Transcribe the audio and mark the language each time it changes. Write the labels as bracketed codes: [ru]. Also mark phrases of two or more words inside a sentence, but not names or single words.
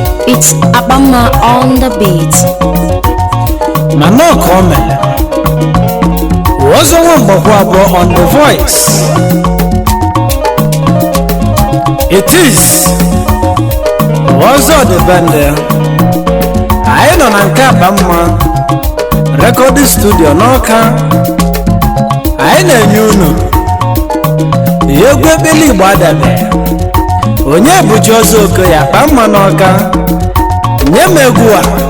[en] It's Abama on the beat. [ig] Ma nọ ka o mere. Ọzọ nwa mgbakwa abụọ [en] on the voice. It is Ọzọ the band. [ig] Anyị nọ na nke Abamma. Recording Studio n'Awka. Anyị na-enye unu egwu ekpili Igbo adabe. Onye bụ Chiọzọ Okoye, akpa mma n'Awka. Nye m egwu a.